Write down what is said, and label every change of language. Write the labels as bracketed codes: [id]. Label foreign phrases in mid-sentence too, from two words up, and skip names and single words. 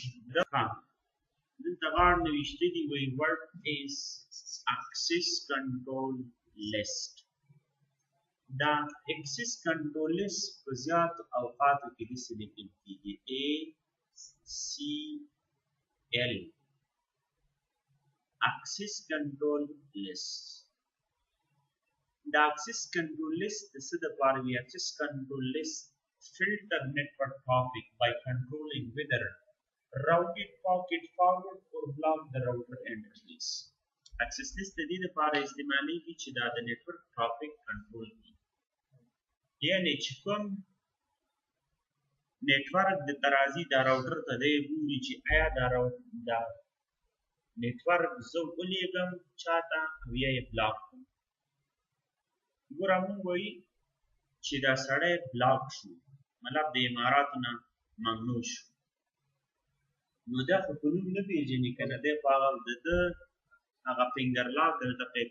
[ps] ها دلته غاړه نوشتي دي وایي [en] what is access control list. [ps] دا [en] access control list [ps] په زیات اوقاتو کې داسې لیکل کېږي [en] ACL access control list. The access control list is the part of the access control list filter network traffic by controlling whether routed packet forward or block the router interface. [ps] Access list د دې لپاره استعمالېږي چې دا د [en] network traffic control [ps] کړي. یعنې چې کوم network د ترازی دا router ته دی ګوري چې آیا دا network زه ولیږم چاته او یا یې بلاک کړم. ګوره مونږ وایي چې دا سړی بلاک شو مطلب د اماراتو نه ممنوع شو نو دا خو په نوم نه پېژني که نه دی خو هغه فنګر لاک دلته قید